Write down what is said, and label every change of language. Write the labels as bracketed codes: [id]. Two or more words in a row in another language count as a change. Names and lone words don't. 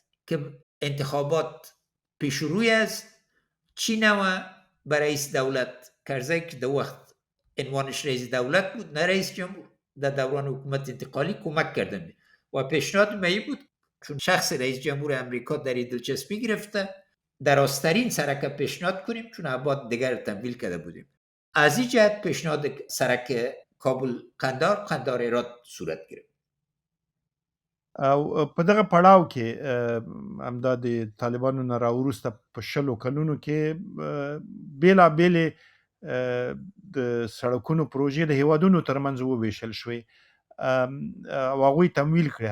[fa] که انتخابات پیش روی است، چی و برای رئیس دولت کرزی که دو وقت عنوانش رئیس دولت بود نه رئیس جمهور، در دوران حکومت انتقالی کمک کردن و پیشنهاد می بود چون شخص رئیس جمهور امریکا در این دلچسبی گرفته در آسترین سرک پیشنهاد کنیم، چون آباد دیگر تمویل کرده بودیم. از این جهت پیشنهاد سرک کابل قندهار هرات صورت گرفت. [ps] او په دغه پړاو کې همدا د طالبانو نه راوروسته په 20 کلونو کې بیلابېلې د سړکونو پروژې د هیوادونو ترمنځ وویشل شوې او هغوی تمویل کړې.